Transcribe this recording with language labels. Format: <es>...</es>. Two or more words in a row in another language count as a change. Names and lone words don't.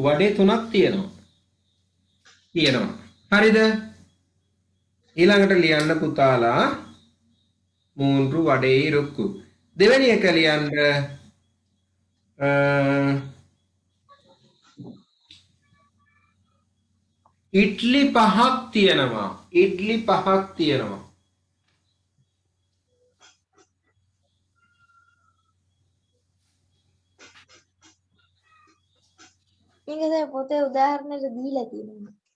<si>ವಡೆ තුනක් තියෙනවා. හරිද? ඊළඟට ලියන්න පුතාලා</si> <ta>மூணு வடை இருக்கு.</ta> <si>දෙවෙනි එක ලියන්න ඉඩ්ලි පහක් තියෙනවා. මේක සර් පොතේ උදාහරණයක් දීලා තියෙනවා.</si>